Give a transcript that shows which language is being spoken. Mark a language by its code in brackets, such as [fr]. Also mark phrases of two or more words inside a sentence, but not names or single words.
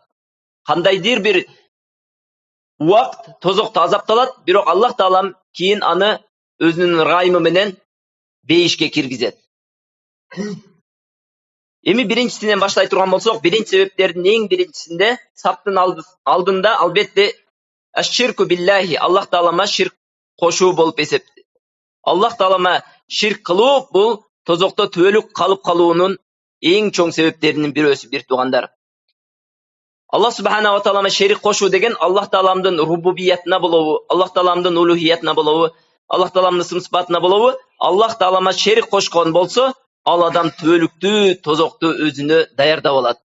[ky] Кандайдыр бир убакыт тозокто азапталат, бирок Аллах таалам кийин аны өзүнүн ырайымы менен бейишке киргизет. Эми биринчисинен баштай турган болсок, биринчи себептердин эң биринчисинде саптын алдында албетте [ar] الشرك بالله, [ky] Аллах таалама ширк кошуу болуп эсептелет. Аллах таалама ширк кылуу бул тозокто түбөлүк калып калуунун эң чоң себептеринин бирөөсү, бир туугандар. Аллах субхана ва таалама шерик кошуу деген Аллах тааламдын рубубиятына болобу, Аллах тааламдын улухиятына болобу, Аллах тааламдын сым-сыпатына болобу, Аллах таалама шерик кошкон болсо, ал адам түбөлүктүү тозокту өзүнө даярдап алат.